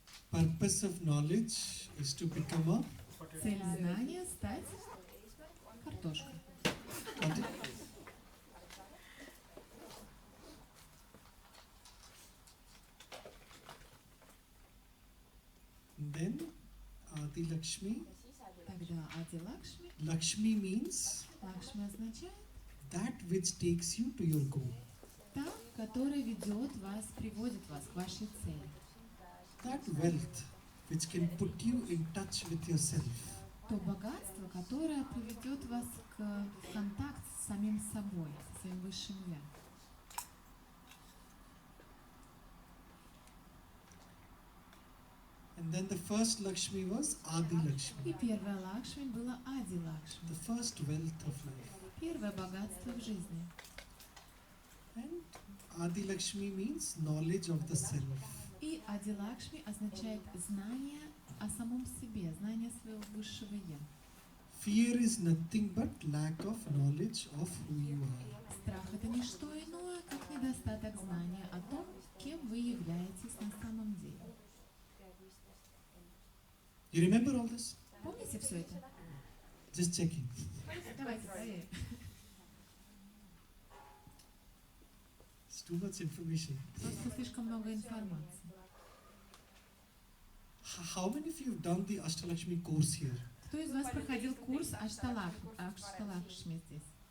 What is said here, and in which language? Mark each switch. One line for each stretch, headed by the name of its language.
English: Purpose of knowledge is to become a
Russian: Цель знания — стать картошкой.
English: what? Then Adi Lakshmi.
Russian: Тогда Ади Лакшми.
English: Lakshmi means
Russian: Лакшми означает
English: that which takes you to your goal.
Russian: та, которая ведет вас, приводит вас к вашей цели.
English: That wealth which can put you in touch with yourself.
Russian: То богатство, которое приведет вас в контакт с самим собой, со своим высшим я.
English: And then the first Lakshmi was Adi
Russian: И
English: Lakshmi,
Russian: первая Лакшми была Ади Лакшми.
English: the first wealth of life.
Russian: Первое богатство в жизни.
English: And Adi Lakshmi means knowledge of the self.
Russian: И Ади Лакшми означает знание о самом себе, знание своего высшего я.
English: Fear is nothing but lack of knowledge of who you are.
Russian: Страх — это не что иное, как недостаток знания о том, кем вы являетесь на самом деле.
English: You remember all this?
Russian: Помните все это?
English: Just checking.
Russian: Давайте проверим.
English: It's too much information.
Russian: Просто слишком много информации.
English: How many of you have done the Ashtalakshmi course here?
Russian: Кто из вас проходил курс Ашталакшми здесь?